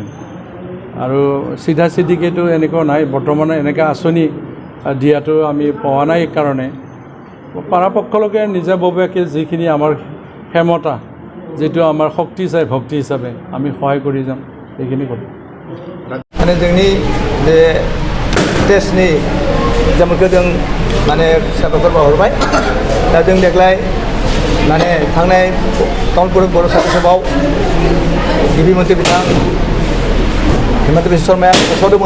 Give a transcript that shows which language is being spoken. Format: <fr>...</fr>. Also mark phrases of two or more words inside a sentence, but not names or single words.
<as>আৰু চিধা চিধিকেতো এনেকুৱা নাই, বৰ্তমানে এনেকৈ আঁচনি দিয়াটো আমি পোৱা নাই কাৰণে পৰাপক্ষলৈকে নিজাববীয়াকৈ যিখিনি আমাৰ ক্ষমতা, যিটো আমাৰ শক্তি চাই ভক্তি হিচাপে আমি সহায় কৰি যাম, এইখিনি কথা।</as> <brx>जोंनि बे टेस्टनि एग्जामखौ जों साबायखर बावहरबाय। दा जों देग्लाय थांनाय तामुलपुर बर' साहित्य सभायाव गिबि मन्थ्रि बिथां हिमन्त बिश्व शर्माया फोसावदोंमोन।</brx>